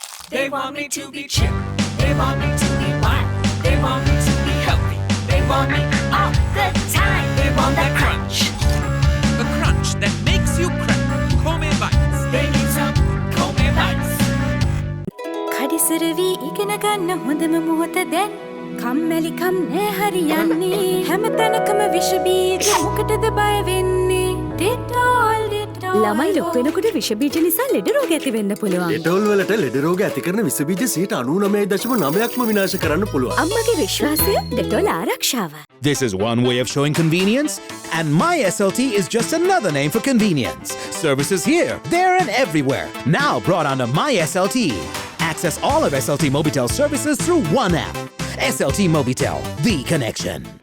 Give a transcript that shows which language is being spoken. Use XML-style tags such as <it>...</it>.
<en>They want me to be chip. They want me to be black. They want me to be healthy. They want me all the time. They want that crunch. The crunch that makes you crack. Come bites. They need some come bites.</en> <si>කඩිසරවී ඉගෙන ගන්න හොඳම මොහොත දැන් කම්මැලිකම් නෑ හරියන්නේ හැමතැනකම විෂ බීජ මොකටද බය වෙන්නේ ඩෙටෝල් ළමයි ලොකු වෙනකොට විෂ බීජ නිසා ලෙඩ රෝග ඇති වෙන්න පුළුවන්. ඩෙටෝල් වලට ලෙඩ රෝග ඇති කරන විස බීජ 99.9%ක්ම විනාශ කරන්න පුළුවන්. අම්මගේ විශ්වාසය ඩෙටෝල් ආරක්ෂාව.</si> <en>This is one way of showing convenience, and MySLT is just another name for convenience. Services here, there, and everywhere. Now brought onto MySLT. Access all of SLT Mobitel services through one app. SLT Mobitel, the connection.</en>